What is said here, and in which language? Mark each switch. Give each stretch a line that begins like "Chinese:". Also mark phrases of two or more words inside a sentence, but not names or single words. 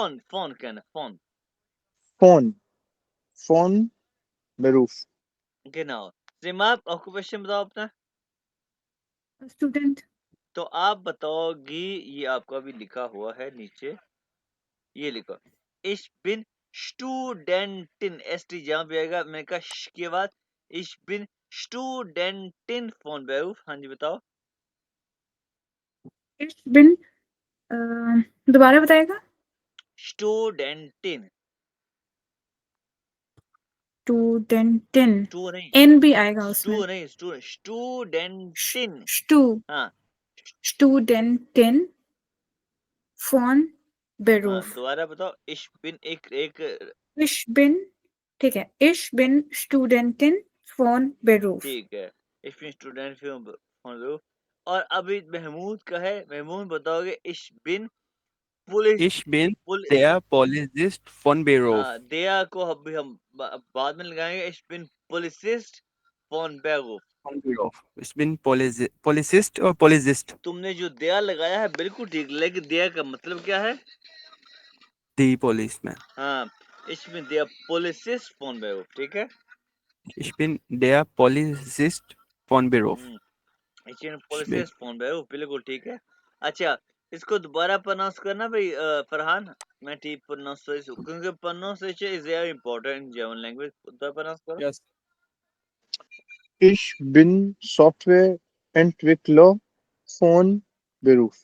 Hindi: फोन फोन कहना, फोन,
German: von von Beruf.
Hindi: genau। सिमाब ऑक्यूपेशन बताओ अपना। स्टूडेंट। तो आप बताओगी, ये आपका भी लिखा हुआ है नीचे, ये लिखो,
German: ich bin Studentin,
Hindi: एसटी जहाँ भी आएगा, मैंने कहा श के बाद,
German: ich bin Studentin von Beruf,
Hindi: हाँ जी बताओ।
German: ich bin
Hindi: दोबारा बताएगा।
German: Studentin, स्टूडेंटिन।
Hindi: स्टू नहीं, एन भी आएगा उसमें।
German: Studentin, स्टू
Hindi: हाँ
German: Studentin von
Hindi: हाँ,
German: बेरूफ।
Hindi: दोबारा बताओ, ich bin एक एक,
German: ich bin,
Hindi: ठीक है,
German: ich bin Studentin von Beruf.
Hindi: ठीक है,
German: ich bin Student von Beruf।
Hindi: और अभी महमूद का है, महमूद बताओगे
German: ich bin
Hindi: पुलिस,
German: ich bin पुल, der Polizist von Beruf।
Hindi: दया को अभी हम बाद में लगाएंगे,
German: ich bin Polizist von Beruf। von Beruf। ich bin Polizist और पोलिसिस्ट।
Hindi: तुमने जो दया लगाया है बिल्कुल ठीक, लेकिन दया का मतलब क्या है?
English: दी policeman।
Hindi: हाँ,
German: ich bin der Polizist von Beruf,
Hindi: ठीक है?
German: ich bin der Polizist von Beruf। हम्म, ich bin ich bin Polizist von Beruf,
Hindi: बिल्कुल ठीक है। अच्छा, इसको दोबारा प्रोनाउंस करना भाई फरहान, मैं ठीक प्रोनाउंस, क्योंकि
English: pronunciation is very important in German language.
Hindi: दोबारा प्रोनाउंस करो।
English: yes।
German: ich bin Software Entwickler von Beruf.